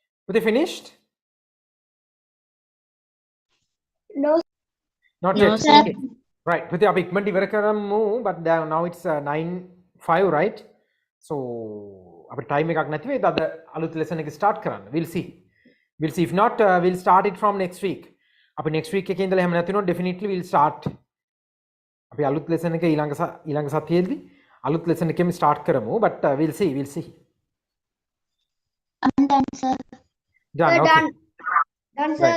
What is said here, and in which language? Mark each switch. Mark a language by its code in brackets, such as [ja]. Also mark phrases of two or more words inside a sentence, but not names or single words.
[en] Putih finished? No, Not No, yet. sir. Okay. Right. [si] Putih අපි ඉක්මනට ඉවර කරමු, [en] but now it's 9:05 right? [si] So අපිට time එකක් නැති වෙයිද අද අලුත් lesson එක start කරන්න. [en] We'll see. If not we'll start it from next week. [si] අපි [en] next week [si] එකේ ඉඳලා එහෙම නැති වුණොත් [en] definitely we'll start. [si] අපි අලුත් lesson එක ඊළඟ සතියේදී අලුත් lesson එකෙම start කරමු, [en] but we'll see. I'm done, sir. Done. sir, Okay. done. Done, sir.